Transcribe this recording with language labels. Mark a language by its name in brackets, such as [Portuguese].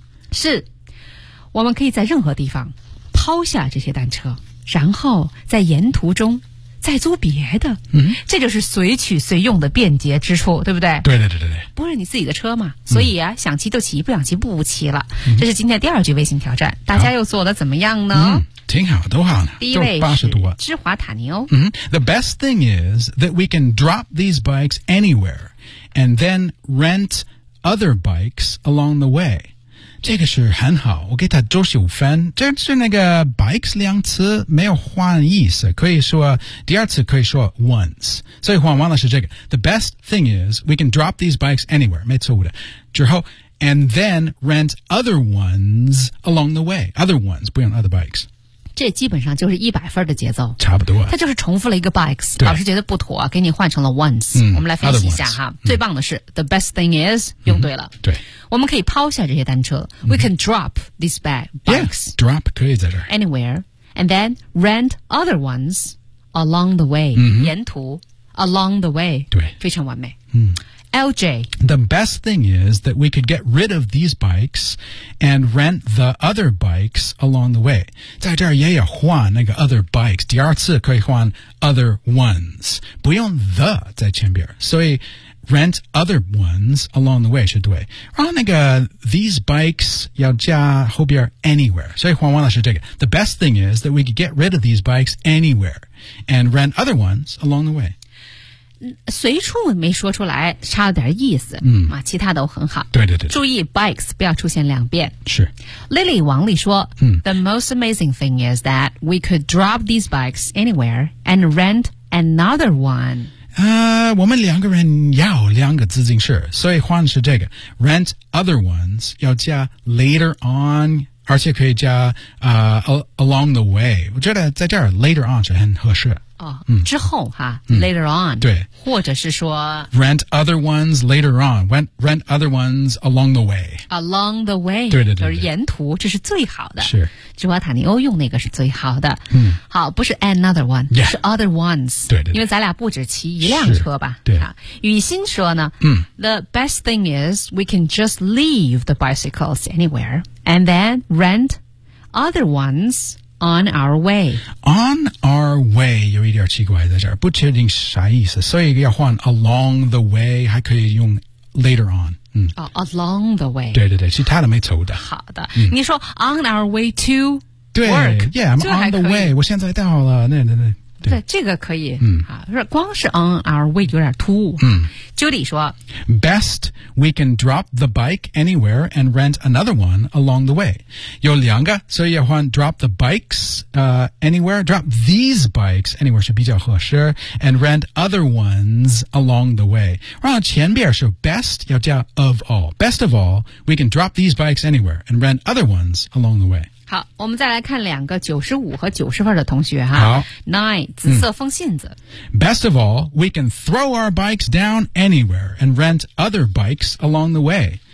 [Chinese] 是我们可以在任何地方抛下这些单车然后在沿途中再租别的、这就是随取随用的便捷之处对不对对对对对对不是你自己的车嘛所以啊、想骑就骑不想骑不骑了、这是今天第二句微信挑战大家又做得怎么样呢挺好都好呢第一位是芝华塔尼欧 [English] The best thing is that we can drop these bikes anywhere and then rent other bikes along the way. [Chinese] 这个是很好，我给他都是五分。这是那个 bikes 两次没有换意思，可以说第二次可以说 once。所以换完了是这个。 [English] The best thing is we can drop these bikes anywhere. [Chinese] 没错误的。之后 [English] and then rent other ones along the way. Other ones [Chinese] 不用 [English] other bikes。 [Chinese] 这基本上就是100分的节奏，差不多。他就是重复了一个 [English] bikes， [Chinese] 老师觉得不妥，给你换成了 once。我们来分析一下哈。最棒的是 [English] the best thing is [Chinese] 用对了。对，我们可以抛下这些单车。 [English] We can drop these bikes. Yeah, drop [Chinese] 可以在这儿 [English] anywhere, and then rent other ones along the way. [Chinese] 沿途 [English] along the way. [Chinese] 对，非常完美。LJ, [English] the best thing is that we could get rid of these bikes and rent the other bikes along the way. [Chinese] 在这儿也有换那个 [English] other bikes, [Chinese] 第二次可以换 [English] other ones, [Chinese] 不用 the 在前边。所以 [English] rent other ones along the way [Chinese] 是对。然后那个 [English] these bikes [Chinese] 要加后边 [English] anywhere, [Chinese] 所以换完了是这个。 [English] The best thing is that we could get rid of these bikes anywhere and rent other ones along the way. [Chinese] 随处没说出来，差了点意思。其他都很好。对对 对。注意 bikes 不要出现两遍。是。 Lily 王丽说， [English] The most amazing thing is that we could drop these bikes anywhere and rent another one. [Chinese] 我们两个人要两个自行车，所以换是这个 [English] rent other ones [Chinese] 要加 [English] later on。 [Chinese] 而且可以加 [English] along the way. [Chinese] 我觉得在这儿 [English] later on [Chinese] 是很合适。之后哈 [English] later on. [Chinese] 对。或者是说 [English] rent other ones later on. Rent other ones along the way. Along the way. [Chinese] 对对 对, 对。就是沿途，这是最好的。是。吉瓦塔尼欧用那个是最好的。好，不是 [English] another one,、 yeah. [Chinese] 是 [English] other ones. [Chinese] 对 对, 对。因为咱俩不止骑一辆车吧。对。雨欣说呢， [English] The best thing is we can just leave the bicycles anywhere. And then rent other ones on our way. On our way [Chinese] 有一点奇怪在这儿，不确定啥意思，所以要换 [English] along the way [Chinese] 还可以用 [English] later on、 along the way [Chinese] 对对对，其他的没错的。好的、你说 [English] on our way to work [Chinese] 对 [English] yeah, I'm on the way [Chinese] 我现在到了对这个可以光是 [English] on our way [Chinese] 有点突兀。Judy 说 [English] Best, we can drop the bike anywhere and rent another one along the way. [Chinese] 有两个所以要换 [English] drop the bikes anywhere, drop these bikes anywhere [Chinese] 是比较合适 [English] and rent other ones along the way. [Chinese] 然后前边是 [English] best [Chinese] 要加 [English] of all. Best of all, we can drop these bikes anywhere and rent other ones along the way. [Chinese] 好，我们再来看两个95和90分的同学哈。好 ,9, 紫色风信子。 [English] Best of all, we can throw our bikes down anywhere and rent other bikes along the way.